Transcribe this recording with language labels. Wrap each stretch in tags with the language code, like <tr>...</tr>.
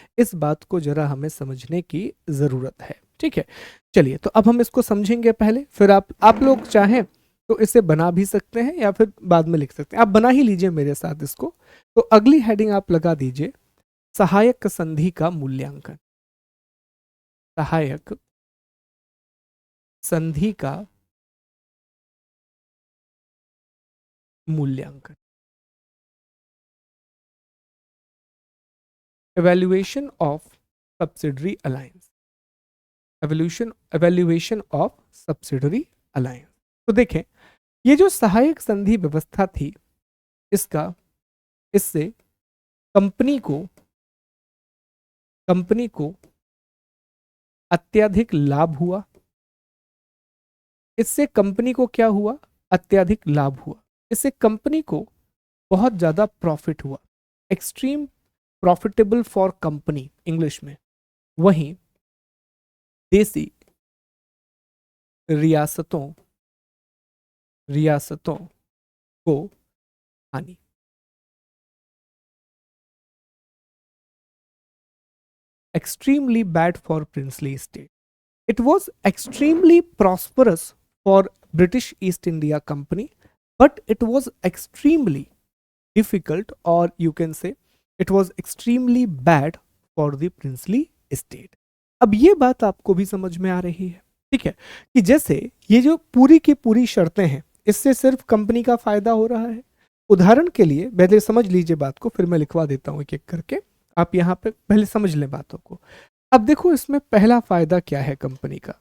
<hi>इस बात को जरा हमें समझने की जरूरत है। ठीक है, चलिए, तो अब हम इसको समझेंगे पहले, फिर आप लोग चाहें तो इसे बना भी सकते हैं या फिर बाद में लिख सकते हैं। आप बना ही लीजिए मेरे साथ इसको। तो अगली हेडिंग आप लगा दीजिए, सहायक संधि का मूल्यांकन। सहायक संधि का मूल्यांकन,</hi> <en>evaluation of subsidiary alliance, evaluation of subsidiary alliance।</en> <hi>तो देखें, ये जो सहायक संधि व्यवस्था थी, इसका इससे कंपनी को कंपनी को अत्यधिक लाभ हुआ। इससे कंपनी को क्या हुआ? अत्यधिक लाभ हुआ। इससे कंपनी को बहुत ज्यादा प्रॉफिट हुआ,</hi> <en>extreme profitable for company</en> <hi>English में। वहीं देसी रियासतों रियासतों को हानि।</hi> <en>Extremely bad for princely state. It was extremely prosperous for British East India Company, but it was extremely difficult, or you can say it was extremely bad for the princely state।</en> <hi>अब ये बात आपको भी समझ में आ रही है, ठीक है, कि जैसे ये जो पूरी की पूरी शर्तें हैं, इससे सिर्फ कंपनी का फायदा हो रहा है। उदाहरण के लिए पहले समझ लीजिए बात को, फिर मैं लिखवा देता हूं एक एक करके। आप यहाँ पे पहले समझ लें बातों को। अब देखो, इसमें पहला फायदा क्या है कंपनी का?</hi>